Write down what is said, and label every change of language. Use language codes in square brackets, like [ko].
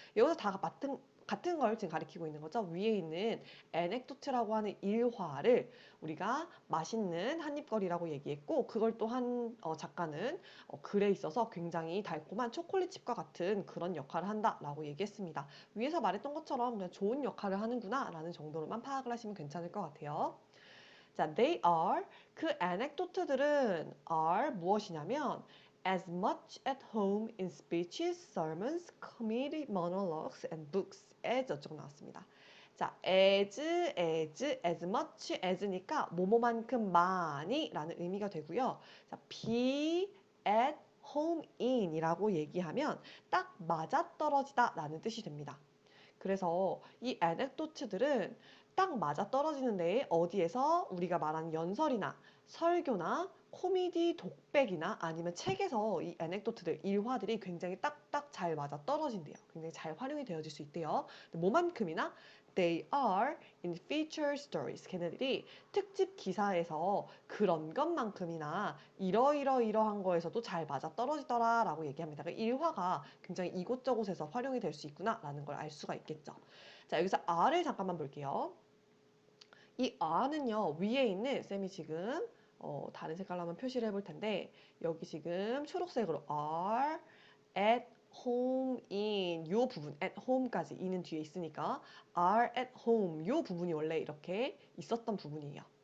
[ko] 여기서 다 같은 걸 지금 가리키고 있는 거죠. 위에 있는 에넥도트라고 하는 일화를 우리가 맛있는 한입거리라고 얘기했고 그걸 또한 작가는 글에 있어서 굉장히 달콤한 초콜릿칩과 같은 그런 역할을 한다라고 얘기했습니다. 위에서 말했던 것처럼 그냥 좋은 역할을 하는구나 라는 정도로만 파악을 하시면 괜찮을 것 같아요. [en] 자, they are [ko] 그 anecdote들은 [en] are [ko] 무엇이냐면 [en] as much at home in speeches, sermons, comedy monologues and books as [ko] 어쩌고 나왔습니다. 자, [en] as much as [ko] 니까 뭐뭐만큼 많이 라는 의미가 되고요. 자, [en] be at home in [ko] 이라고 얘기하면 딱 맞아떨어지다 라는 뜻이 됩니다. 그래서 이 에넥도트들은 딱 맞아 떨어지는데 어디에서 우리가 말하는 연설이나 설교나 코미디 독백이나 아니면 책에서 이 에넥도트들, 일화들이 굉장히 딱딱 잘 맞아 떨어진대요. 굉장히 잘 활용이 되어질 수 있대요. 뭐만큼이나 [en] they are in feature stories. [ko] 걔네들이 특집 기사에서 그런 것만큼이나 이러이러이러한 거에서도 잘 맞아 떨어지더라 라고 얘기합니다. 그러니까 일화가 굉장히 이곳저곳에서 활용이 될 수 있구나 라는 걸 알 수가 있겠죠. 자, 여기서 R을 잠깐만 볼게요. 이 R는요, 위에 있는 쌤이 지금 다른 색깔로 한번 표시를 해볼 텐데 여기 지금 초록색으로 R at home in 요 부분 at home까지 이는 뒤에 있으니까 [en] are at home [ko] 요 부분이 원래 이렇게 있었던 부분이에요.